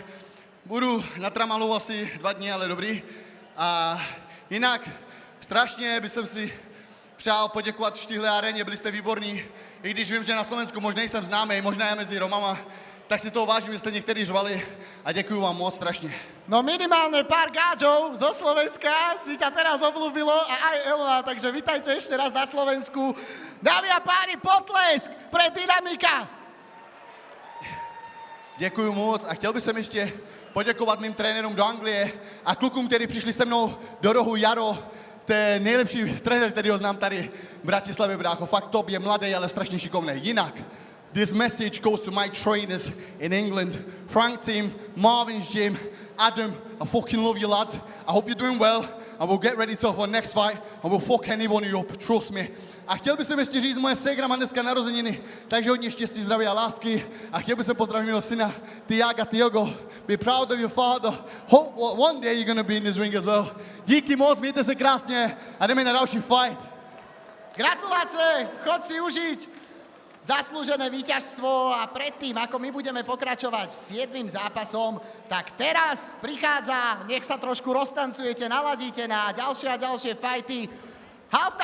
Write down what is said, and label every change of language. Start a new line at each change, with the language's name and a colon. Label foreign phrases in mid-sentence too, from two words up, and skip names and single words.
Czech: Budu na tramalu asi 2 dny, ale dobrý. A jinak, strašně bych si přál poděkovat v téhle aréně, byli jste výborní. I když vím, že na Slovensku možná jsem známý, možná je mezi Romama, tak si toho vážím, že jste někteří řvali a děkuju vám moc strašně.
Slovak: No minimálne pár gáčov zo Slovenska si ťa teraz obľúbilo a aj Elva, takže vitajte ešte raz na Slovensku. Dámy a páni, potlesk pre Dynamika!
Czech: Děkuju moc a chtěl bych sem ještě poděkovat mým trenérům do Anglie a klukům, kteří přišli se mnou do rohu. Jaro, to je nejlepší trenér, který ho znám tady v Bratislavě, brácho. Fakt top, je mladý, ale strašně šikovný. Jinak,
English: this message goes to my trainers in England. Frank team, Marvin's gym, Adam, I fucking love you lads. I hope you're doing well and we'll get ready to for next fight and we'll fuck anyone you up, trust me.
Czech: A chtěl bych sem ještě říct, moje ségra má dneska narozeniny, takže hodně štěstí, zdraví a lásky. A chtěl bych sem pozdravit mého syna, Tiago.
English: Be proud of your father. Hope one day you're gonna be in this ring as well.
Czech: Díky moc, mějte se krásně a jdeme na další fight.
Slovak: Gratulace, chod si užiť zaslúžené víťazstvo a predtým, ako my budeme pokračovať s 7. zápasom, tak teraz prichádza, nech sa trošku roztancujete, naladíte na ďalšie a ďalšie fighty.